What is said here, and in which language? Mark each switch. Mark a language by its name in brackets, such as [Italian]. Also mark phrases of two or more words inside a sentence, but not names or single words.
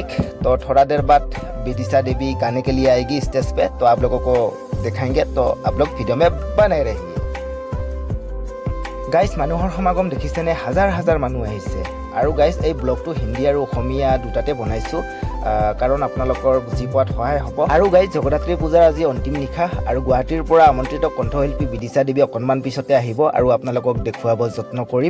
[Hindi] तो थोड़ा देर बाद विदिशा देवी गाने के लिए आएगी स्टेज पे। तो आप लोगों को दिखाएंगे, तो आप लोग वीडियो में बने रहिए। [Assamese] गाइस মানুহৰ সমাগম দেখিছেনে? হাজাৰ হাজাৰ মানুহ আহিছে। আৰু গাইস এই ব্লগটো হিন্দী আৰু অসমীয়া দুটাতে বনাইছো, কাৰণ আপোনালোকৰ বুজি পোৱাত সহায় হ'ব। আৰু গাইস জগন্নাথপুৰী পূজাৰ আজি অন্তিম নিশা, আৰু গুৱাহাটীৰ পৰা আমন্ত্ৰিত কণ্ঠশিল্পী বিদিশা দেৱী অকণমান পিছতে আহিব আৰু আপোনালোকক দেখুৱাব যত্ন কৰিম।